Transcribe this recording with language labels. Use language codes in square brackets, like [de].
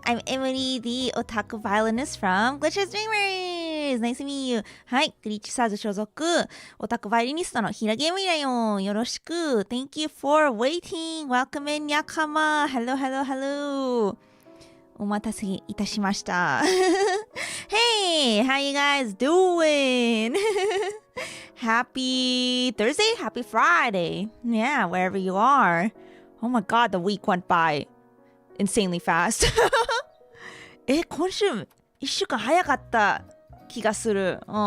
[en] I'm Emuri, the otaku violinist from Glitches Dreamers. Nice to meet you. [ja] はい。グリッチサーズ所属、オタクバイオリニストのHiiragi Emuriだよ。よろしく。 [en] Thank you for waiting. Welcome in, Yakama. Hello, hello, hello. [ja] お待たせいたしました。 [en] Hey, how you guys doing? Happy Thursday? Happy Friday. Yeah, wherever you are. Oh my god, the week went by insanely fast. [ja] 今週1週間早かった気がする。